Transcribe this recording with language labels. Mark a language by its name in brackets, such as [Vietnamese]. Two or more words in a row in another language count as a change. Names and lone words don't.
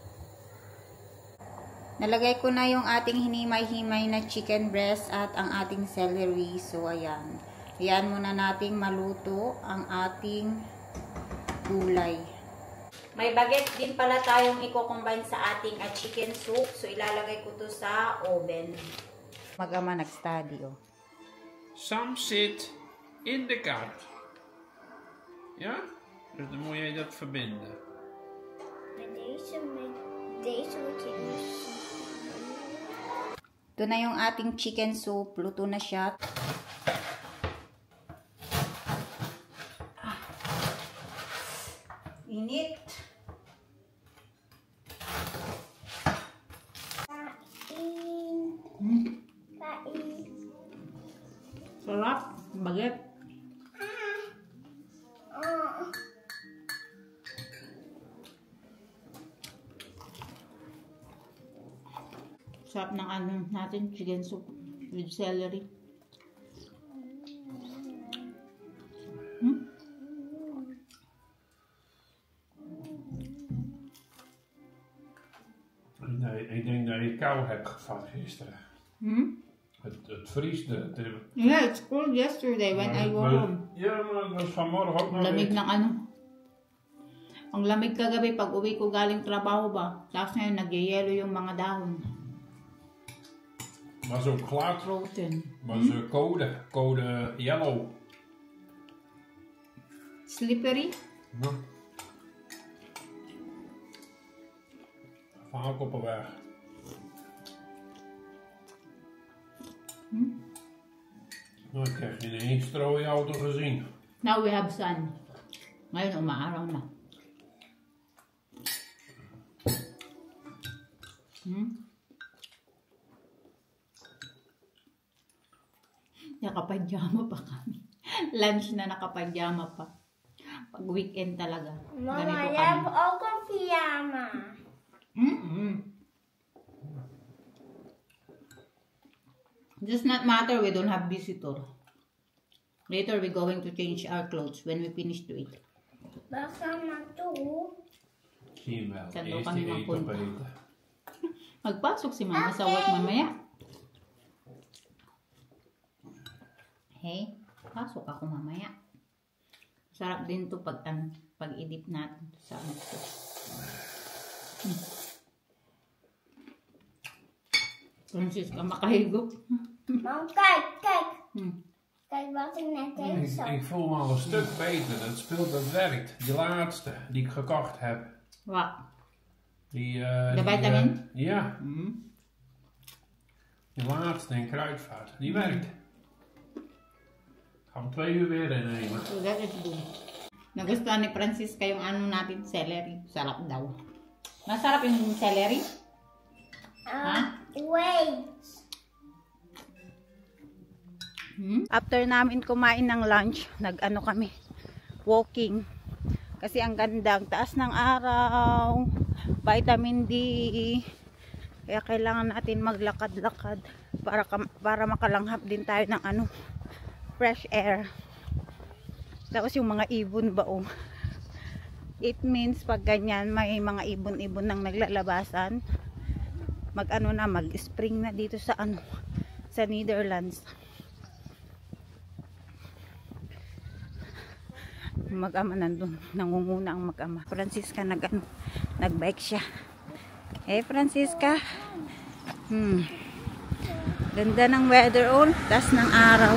[Filipino] Nalagay ko na yung ating hinimay-himay na [English] chicken breast [Filipino] at ang ating celery. So, ayan. Ayan muna nating maluto ang ating gulay. May baguette din pala tayong i-combine sa ating [English] chicken soup. [Filipino] So, ilalagay ko to sa oven. Mag-ama nag-study, oh. [Dutch] Sam zit in de kaart. Ja? Dus dan moet jij dat verbinden. En deze moet je dus. [Filipino] Ito na yung ating [English] chicken soup. [Filipino] Luto na siya. Init. Kain. Sarap. Baguette. Sarap ng natin, [English] chicken soup with celery. [Dutch] Nee, ik denk dat je kou hebt van gisteren. Het vriest. [English] Yeah, it's cold yesterday when I go home. [Dutch] Ja, maar dat was vanmorgen ook nog. [Filipino] Lamig ng Ang lamig kagabi pag uwi ko galing trabaho ba. Tapos ngayon nagyayelo yung mga dahon. [Dutch] Was ook glad. [English] Frozen. [Dutch] Was code yellow. [English] Slippery. [Dutch] Ja. Vaak op een weg. Nou, ik heb geen één strooiauto gezien. [English] Now we have sun. [Filipino] Ngayon umaaraw na. Nakapajama pa kami. Lunch na nakapajama pa. Pag weekend talaga. Mama, Ganito [Dutch] je [Filipino] kami. [Dutch] hebt ook een pyjama. [English] Does not matter, we don't have visitor. Later we're going to change our clothes when we finish to eat. [Dutch] Waar gaan we naartoe? Zie je wel. Kan Eerst ook aan die iemand eten [Filipino] punta. [Dutch] opeten. [Filipino] Magpasok si mama sa work mamaya. Hey, pasok ako mamaya. Sarap din to pag edit natin sa ano to. Francis, ka makahigop. [Dutch] Mam, kijk, kijk. Hmm. Kijk wat ik net even zag. Ik voel me al een stuk beter. Dat speelt, dat werkt. Die laatste die ik gekocht heb. Wat? De vitamin? Ja. Die laatste in kruidvat. Die werkt. Gaan we 2 uur weer innemen. [English] So that is good. [Filipino] Nagustuhan ni Francisca yung ano natin, celery. Sarap daw. Masarap yung celery? Ha? Wait. After namin kumain ng lunch, nag-ano kami, walking. Kasi ang ganda, ang taas ng araw, [English] vitamin D. [Filipino] Kaya kailangan natin maglakad-lakad para makalanghap din tayo ng ano, [English] fresh air. [Filipino] Tapos yung mga ibon ba oh. It means pag ganyan may mga ibon-ibon nang naglalabasan, mag-ano na, mag-spring na dito sa ano, sa Netherlands. Mag-ama nandun, nangunguna ang mag-ama. Francisca nag-bike siya. Eh Francisca, ganda ng weather all, taas ng araw.